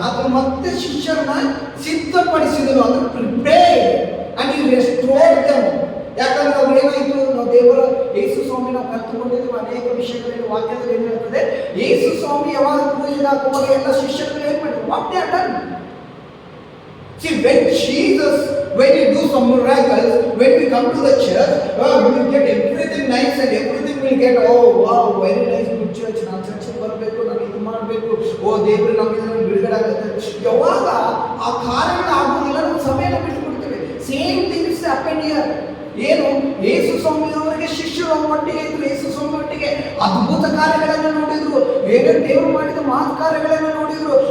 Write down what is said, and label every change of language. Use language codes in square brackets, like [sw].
[kn] ಆತನು ಮತ್ತೆ ಶಿಷ್ಯರನ್ನ ಸಿದ್ಧಪಡಿಸಿದನು, ಅಂದ್ರೆ [en] Prepared and he restored them. [kn] ಯಾಕಂದ್ರೆ ಅವ್ರು ಏನಾಯ್ತು, ನಾವು ದೇವರ ಯೇಸು ಸ್ವಾಮಿ ನಾವು ಕಲ್ತುಕೊಂಡಿದ್ದೀವಿ ಅನೇಕ ವಿಷಯಗಳಲ್ಲಿ. ವಾಕ್ಯದಲ್ಲಿ ಏನು ಹೇಳ್ತದೆ, ಯೇಸು ಸ್ವಾಮಿ ಯಾವಾಗ ಪೂಜೆಗೆ ಹಾಕುವಾಗ ಎಲ್ಲ ಶಿಷ್ಯರು ಏನು ಮಾಡಿದ್ರು, [en] What they have done. See, when Jesus, when you do some miracles, when we come to the church, we will get everything nice and everything will get, oh wow, very nice, good church. [kn] ನಾನು ಚರ್ಚಿಗೆ ಬರಬೇಕು, ನಾನು ಇದು ಮಾಡಬೇಕು, ಓ ದೇವರು ನಮಗೆ ಬಿಡುಗಡೆ ಆಗುತ್ತೆ. ಯಾವಾಗ ಆ ಕಾರ್ಯಗಳು ಆಗೋದಿಲ್ಲ, ನಾವು ಸಮಯನ ಬಿಟ್ಟುಕೊಡ್ತೇವೆ. [en] Same things happen here. [kn] ಏನು, ಯೇಸು ಸ್ವಾಮಿಯವರಿಗೆ ಶಿಷ್ಯರು ಒಟ್ಟಿಗೆ ಇದ್ರು, ಯೇಸು ಸ್ವಾಮಿ ಒಟ್ಟಿಗೆ ಅದ್ಭುತ ಕಾರ್ಯಗಳನ್ನು ನೋಡಿದ್ರು, ಏನೇನು ದೇವರು ಮಾಡಿದ ಮಹತ್ ಕಾರ್ಯಗಳನ್ನು ನೋಡಿದ್ರು.